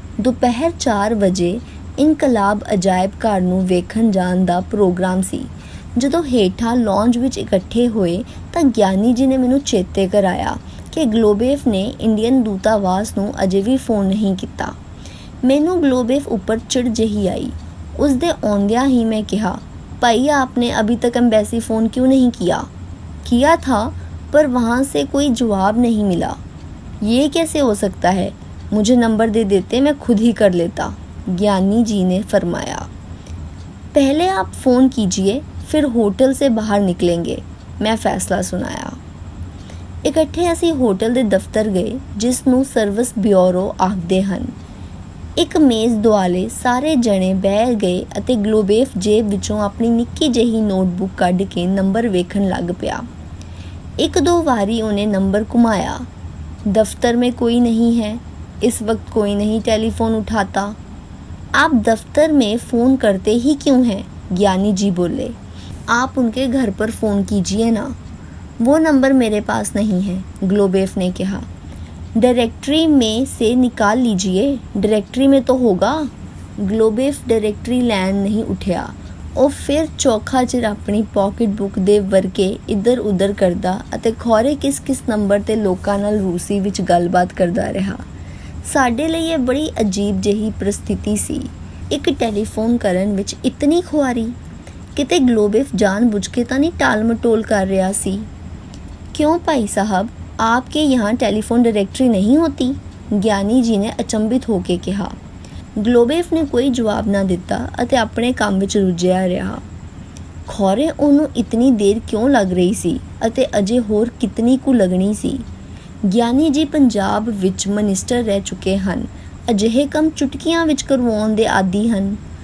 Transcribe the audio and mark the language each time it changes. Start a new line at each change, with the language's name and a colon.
Punjabi: ਦੁਪਹਿਰ 4 ਵਜੇ ਇਨਕਲਾਬ ਅਜਾਇਬ ਘਰ ਨੂੰ ਵੇਖਣ ਜਾਣ ਦਾ ਪ੍ਰੋਗਰਾਮ ਸੀ। ਜਦੋਂ ਹੇਠਾਂ ਲੌਂਜ ਵਿੱਚ ਇਕੱਠੇ ਹੋਏ ਤਾਂ ਗਿਆਨੀ ਜੀ ਨੇ ਮੈਨੂੰ ਚੇਤੇ ਕਰਾਇਆ ਕਿ ਗਲੋਬੇਫ ਨੇ ਇੰਡੀਅਨ ਦੂਤਾਵਾਸ ਨੂੰ ਅਜੇ ਵੀ ਫੋਨ ਨਹੀਂ ਕੀਤਾ। ਮੈਨੂੰ ਗਲੋਬੇਫ ਉੱਪਰ ਚਿੜ ਜਿਹੀ ਆਈ। उस दे औंदिया ही मैं कहा,
Hindi: भाई आपने अभी तक एम्बेसी फ़ोन क्यों नहीं किया? किया था, पर वहाँ से कोई जवाब नहीं मिला। ये कैसे हो सकता है? मुझे नंबर दे देते, मैं खुद ही कर लेता, ज्ञानी जी ने फरमाया। पहले आप फ़ोन कीजिए, फिर होटल से बाहर निकलेंगे, मैं फ़ैसला सुनाया।
Punjabi: इकट्ठे असी होटल दे दफ्तर गए, जिस नूं सर्विस ब्यूरो आखदे हन। ਇੱਕ ਮੇਜ਼ ਦੁਆਲੇ ਸਾਰੇ ਜਣੇ ਬਹਿ ਗਏ ਅਤੇ ਗਲੋਬੇਫ ਜੇਬ ਵਿੱਚੋਂ ਆਪਣੀ ਨਿੱਕੀ ਜਿਹੀ ਨੋਟਬੁੱਕ ਕੱਢ ਕੇ ਨੰਬਰ ਵੇਖਣ ਲੱਗ ਪਿਆ। 1-2 ਵਾਰੀ ਉਹਨੇ ਨੰਬਰ ਘੁਮਾਇਆ।
Hindi: दफ्तर में कोई नहीं है, इस वक्त कोई नहीं टेलीफोन उठाता। आप दफ्तर में फ़ोन करते ही क्यों हैं? ज्ञानी जी बोले। आप उनके घर पर फ़ोन कीजिए ना। वो नंबर मेरे पास नहीं है, ग्लोबेफ ने कहा। डायरेक्टरी में से निकाल लीजिए, डायरेक्टरी में तो होगा।
Punjabi: ग्लोबेफ डायरेक्टरी लैन नहीं उठिया। ਉਹ ਫਿਰ ਚੌਖਾ ਚਿਰ ਆਪਣੀ ਪਾਕਟ ਬੁੱਕ ਦੇ ਵਰਕੇ ਇੱਧਰ ਉੱਧਰ ਕਰਦਾ ਅਤੇ ਖੌਰੇ ਕਿਸ ਨੰਬਰ 'ਤੇ ਲੋਕਾਂ ਨਾਲ ਰੂਸੀ ਵਿੱਚ ਗੱਲਬਾਤ ਕਰਦਾ ਰਿਹਾ। ਸਾਡੇ ਲਈ ਇਹ ਬੜੀ ਅਜੀਬ ਜਿਹੀ ਪ੍ਰਸਥਿਤੀ ਸੀ। ਇੱਕ ਟੈਲੀਫੋਨ ਕਰਨ ਵਿੱਚ ਇਤਨੀ ਖੁਆਰੀ। ਕਿਤੇ ਗਲੋਬੇਫ ਜਾਣ ਬੁੱਝ ਕੇ ਤਾਂ ਨਹੀਂ ਟਾਲ ਮਟੋਲ ਕਰ ਰਿਹਾ ਸੀ? ਕਿਉਂ ਭਾਈ ਸਾਹਿਬ,
Hindi: आपके यहाँ टेलीफोन डायरेक्टरी नहीं होती?
Punjabi: ਗਿਆਨੀ ਜੀ ਨੇ ਅਚੰਭਿਤ ਹੋ ਕੇ ਕਿਹਾ। ਗਲੋਬੇਫ ਨੇ ਕੋਈ ਜਵਾਬ ਨਾ ਦਿੱਤਾ ਅਤੇ ਆਪਣੇ ਕੰਮ ਵਿੱਚ ਰੁੱਝਿਆ ਰਿਹਾ। ਖੌਰੇ ਉਹਨੂੰ ਇਤਨੀ ਦੇਰ ਕਿਉਂ ਲੱਗ ਰਹੀ ਸੀ ਅਤੇ ਅਜੇ ਹੋਰ ਕਿਤਨੀ ਕੁ ਲੱਗਣੀ ਸੀ। ਗਿਆਨੀ ਜੀ ਪੰਜਾਬ ਵਿੱਚ ਮਨਿਸਟਰ ਰਹਿ ਚੁੱਕੇ ਹਨ। ਅਜਿਹੇ ਕੰਮ ਚੁਟਕੀਆਂ ਵਿੱਚ ਕਰਵਾਉਣ ਦੇ ਆਦੀ ਹਨ।